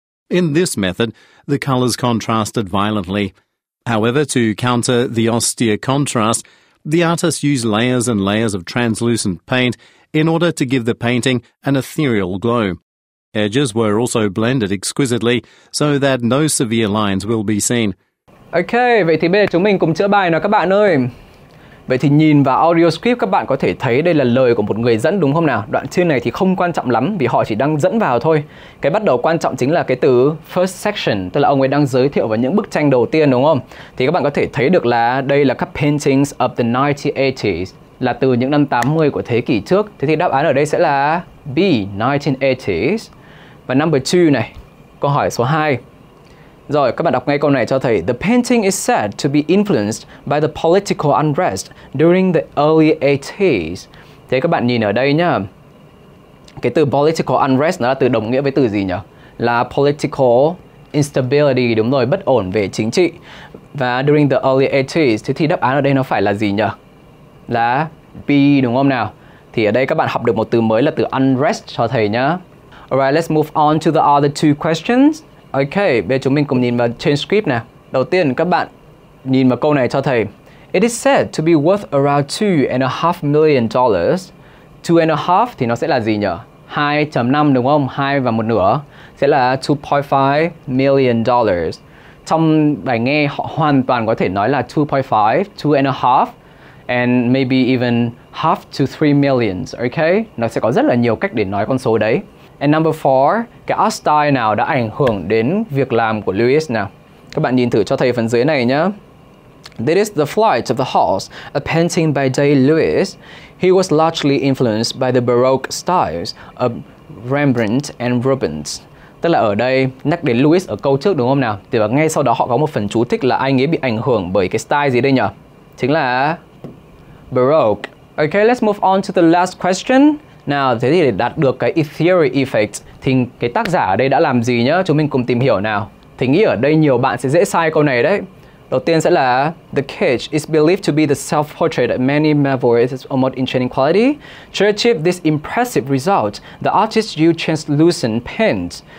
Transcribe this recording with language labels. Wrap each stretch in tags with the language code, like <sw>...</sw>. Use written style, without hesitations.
<en>In this method, the colours contrasted violently. However, to counter the austere contrast, the artist used layers and layers of translucent paint in order to give the painting an ethereal glow. Edges were also blended exquisitely so that no severe lines will be seen.</en> <vi>Ok, vậy thì bây giờ chúng mình cùng chữa bài nào các bạn ơi. Vậy thì nhìn vào audio script các bạn có thể thấy đây là lời của một người dẫn đúng không nào? Đoạn trên này thì không quan trọng lắm vì họ chỉ đang dẫn vào thôi. Cái bắt đầu quan trọng chính là cái từ first section, tức là ông ấy đang giới thiệu về những bức tranh đầu tiên đúng không? Thì các bạn có thể thấy được là đây là các</vi> <en>paintings of the 1980s,</en> <vi>là từ những năm 80 của thế kỷ trước. Thế thì đáp án ở đây sẽ là B, 1980s. Và number 2 này, câu hỏi số 2. Rồi, các bạn đọc ngay câu này cho thầy.</vi> <en>The painting is said to be influenced by the political unrest during the early 80s.</en> <vi>Thế các bạn nhìn ở đây nhá. Cái từ political unrest nó là từ đồng nghĩa với từ gì nhỉ? Là political instability, đúng rồi, bất ổn về chính trị. Và</vi> <en>during the early 80s,</en> <vi>thế thì đáp án ở đây nó phải là gì nhỉ? Là B đúng không nào? Thì ở đây các bạn học được một từ mới là từ unrest cho thầy nhá.</vi> <en>Alright, let's move on to the other two questions.</en> <vi>Ok, bây giờ chúng mình cùng nhìn vào trên script nào. Đầu tiên các bạn nhìn vào câu này cho thầy.</vi> <en>It is said to be worth around $2.5 million.</en> <vi>2.5 thì nó sẽ là gì nhỉ? 2.5 đúng không? 2 và 1 nửa sẽ là $2.5 million. Trong bài nghe họ hoàn toàn có thể nói là 2.5, 2.5</vi> <en>and maybe even half to 3 millions, ok?</en> <vi>Nó sẽ có rất là nhiều cách để nói con số đấy.</vi> <en>And number 4,</en> <vi>cái art style nào đã ảnh hưởng đến việc làm của Lewis nào? Các bạn nhìn thử cho thầy phần dưới này nhé.</vi> <en>This is The Flight of the Hawks, a painting by Day Lewis. He was largely influenced by the Baroque styles of Rembrandt and Rubens.</en> <vi>Tức là ở đây nhắc đến Lewis ở câu trước đúng không nào? Thì ngay sau đó họ có một phần chú thích là anh ấy bị ảnh hưởng bởi cái style gì đây nhỉ? Chính là Baroque.</vi> <en>Okay, let's move on to the last question.</en> <vi>Nào, thế thì để đạt được cái ethereal effect thì cái tác giả ở đây đã làm gì nhá? Chúng mình cùng tìm hiểu nào. Thì nghĩ ở đây nhiều bạn sẽ dễ sai câu này đấy. Đầu tiên sẽ là</vi> <en>The Cage is believed to be the self-portrait of many marvels of almost enchanting quality. To achieve this impressive result, the artist used translucent paints.</en>